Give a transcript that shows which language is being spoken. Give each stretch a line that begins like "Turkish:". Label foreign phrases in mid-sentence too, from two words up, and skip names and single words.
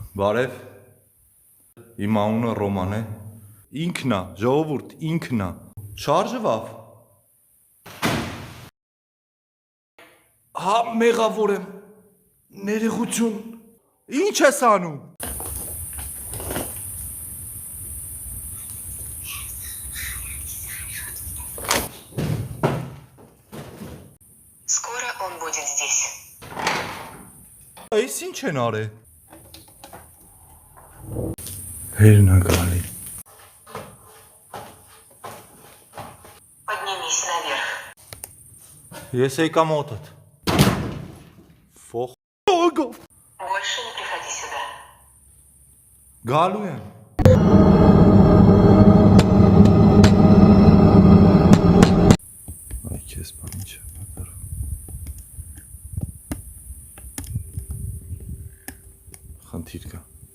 Armenian: Բարև, իմ անունը Ռոման է, ինքն է, ժողովուրդ, ինքն է, շարժվավ, հա մեղավոր եմ, ներեղություն, ինչ ես անում,
Russian: Скоро он будет здесь.
Armenian: այս ինչ են արել, հերն է գալի,
Russian: Поднимись наверх.
Armenian: ես եկա մոտդ, ֆոխ,
Russian: Больше не приходи сюда.
Armenian: գալու եմ, այ քեզ բան ինչ է պատարում, խնդիր կա,